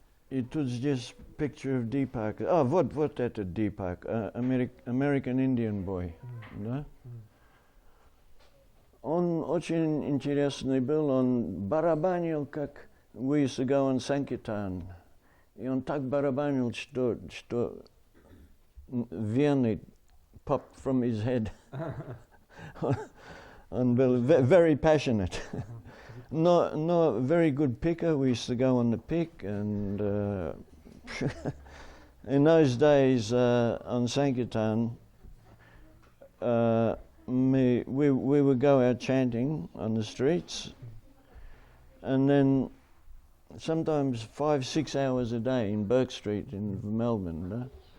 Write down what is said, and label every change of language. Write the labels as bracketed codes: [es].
[ru] И тут здесь [en] picture of [ru] Deepak. Вот этот Deepak, [en] American Indian boy, [ru] да? Он очень интересный был, он барабанил, как [en] we used to go on [ru] Sankirtan. И он так барабанил, что вены [en] popped from his head. [ru] Он был [en] very passionate. No, very good picker. We used to go on the pick, and in those days on Sankirtan, we would go out chanting on the streets, and then sometimes 5-6 hours a day in Burke Street in Melbourne.